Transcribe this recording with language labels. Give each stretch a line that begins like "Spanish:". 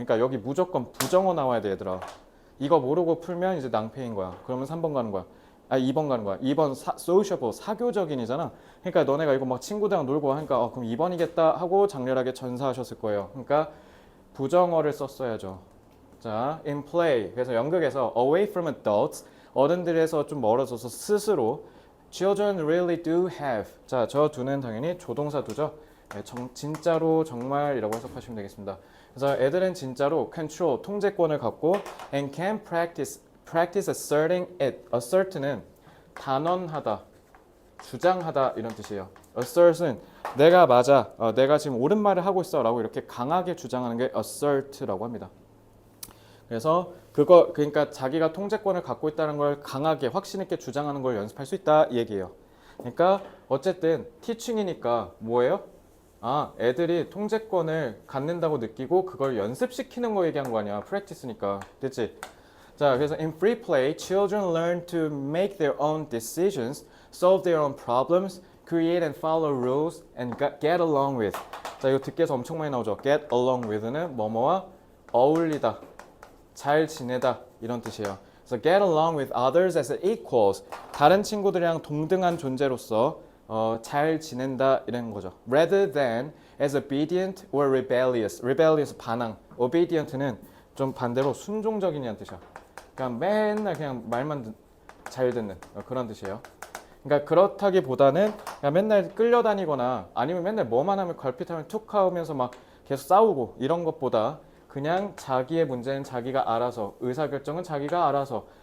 Korean: 그러니까 여기 무조건 부정어 나와야 돼, 얘들아. 이거 모르고 풀면 이제 낭패인 거야. 그러면 3번 가는 거야. 아, 2번 가는 거야. 2번 sociable, 사교적인이잖아. 그러니까 너네가 이거 막 친구들이랑 놀고 하니까 그럼 2번이겠다 하고 장렬하게 전사하셨을 거예요. 그러니까 부정어를 썼어야죠.
English: 자, in play.
Korean: 그래서 연극에서
English: away from adults,
Korean: 어른들에서 좀 멀어져서 스스로
English: children really do have.
Korean: 자, 저 두는 당연히 조동사 두죠. 네, 진짜로 정말이라고 해석하시면 되겠습니다. 그래서 애들은 진짜로
English: control,
Korean: 통제권을 갖고
English: and can practice asserting it.
Korean: assert는 단언하다, 주장하다 이런 뜻이에요. assert은 내가 맞아, 내가 지금 옳은 말을 하고 있어 라고 이렇게 강하게 주장하는 게 assert라고 합니다. 그래서 그러니까 자기가 통제권을 갖고 있다는 걸 강하게 확신 있게 주장하는 걸 연습할 수 있다 이 얘기예요. 그러니까 어쨌든 티칭이니까 뭐예요? 아, 애들이 통제권을 갖는다고 느끼고 그걸 연습시키는 거 얘기한 거 아니야. practice니까. 됐지? 자, 그래서
English: in free play, children learn to make their own decisions, solve their own problems, create and follow rules, and get along with.
Korean: 자, 이거 듣기 위해서 엄청 많이 나오죠. get along with는 뭐뭐와 어울리다, 잘 지내다 이런 뜻이에요.
English: 그래서 get along with others as equals.
Korean: 다른 친구들이랑 동등한 존재로서 잘 지낸다 이런 거죠.
English: Rather than as obedient or rebellious.
Korean: rebellious 반항. obedient는 좀 반대로 순종적인이라는 뜻이야. 그러니까 맨날 그냥 말만 잘 듣는 그런 뜻이에요. 그러니까 그렇다기보다는 그냥 맨날 끌려다니거나 아니면 맨날 뭐만 하면 걸핏하면 툭 하면서 막 계속 싸우고 이런 것보다 그냥 자기의 문제는 자기가 알아서, 의사결정은 자기가 알아서.